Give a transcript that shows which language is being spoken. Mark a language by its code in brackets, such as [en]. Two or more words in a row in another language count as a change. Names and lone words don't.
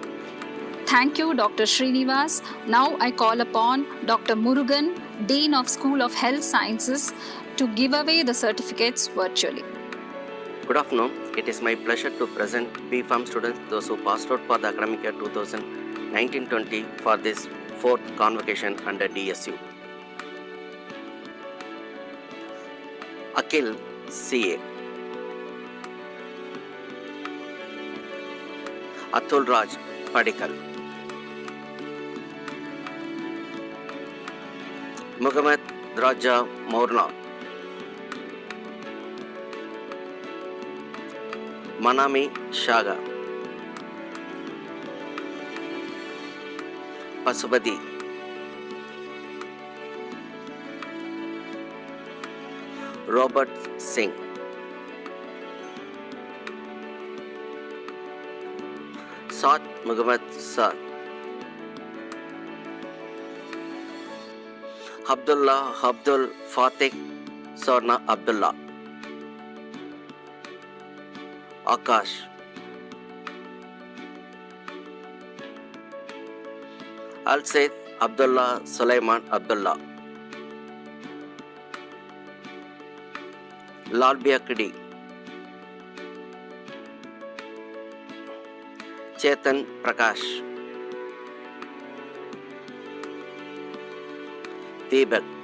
[en] Thank you, Dr. Srinivas. Now I call upon Dr. Murugan, Dean of School of Health Sciences, to give away the certificates virtually. Good afternoon. It is my pleasure to present B.Pharm students, those who passed out for the academic year 2019-20 for this fourth convocation under DSU. Akhil, CA. Atul Raj, Padikal. Muhammad Raja Morna. Manami Shaga. Pasupati. Robert Singh. Saad Muhammad Saad. Abdullah Abdul Fatih Sarna Abdullah. Akash. Al Said Abdullah Sulaiman Abdullah. Lal Biakdi. Chetan Prakash. Deepak.